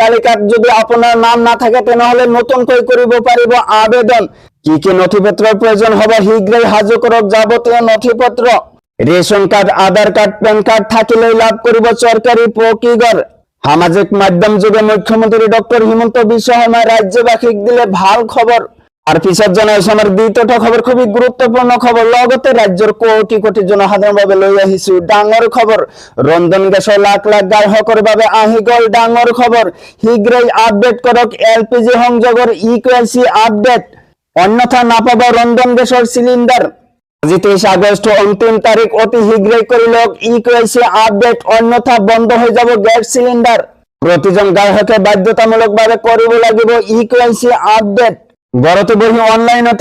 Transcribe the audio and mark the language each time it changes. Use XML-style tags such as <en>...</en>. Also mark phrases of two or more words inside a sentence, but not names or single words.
<as>তালিকাত যদি আপোনাৰ নাম না থাকে তেনেহলে নতুনকৈ কৰিব পাৰিব আবেদন কি কি নথিপত্ৰৰ প্ৰয়োজন হ'ব শীঘ্ৰেই হাজু কৰক যাৱতীয় নথিপত্ৰ ৰেচন কাৰ্ড আধাৰ কাৰ্ড পেন কাৰ্ড থাকিলে লাভ কৰিব চৰকাৰী পকী ঘৰ সামাজিক মাধ্যম যোগে মুখ্যমন্ত্রী ডক্টর হিমন্ত বিশ্ব শর্মা রাজ্যবাসীক দিলে ভাল খবর আর পিছত জানাইছো আমার দ্বিতীয়টা খবর খুবই গুরুত্বপূর্ণ খবর লগতে রাজ্যের কোটি কোটি জনসাধারণ বাবে লৈ আহিছো ডাঙৰ খবর ৰন্ধন গেছৰ লাখ লাখ গ্ৰাহকৰ বাবে আহি গ'ল ডাঙৰ খবর শীঘ্ৰেই আপডেট কৰক এলপিজি সংযোগৰ ইকুৱেলচি আপডেট অন্যথা নাপাব ৰন্ধন গেছৰ সিলিন্ডার আজি 23 আগষ্ট অন্তিম তারিখ অতি শীঘ্রই কৰি লওক ইকুৱেলচি আপডেট অন্যথা বন্ধ হৈ যাব গ্যাস সিলিন্ডার প্ৰতিজন গ্ৰাহকে বাধ্যতামূলকভাৱে কৰিব লাগিব ইকুৱেলচি আপডেট ঘৰতে বহি অনলাইনতে</as>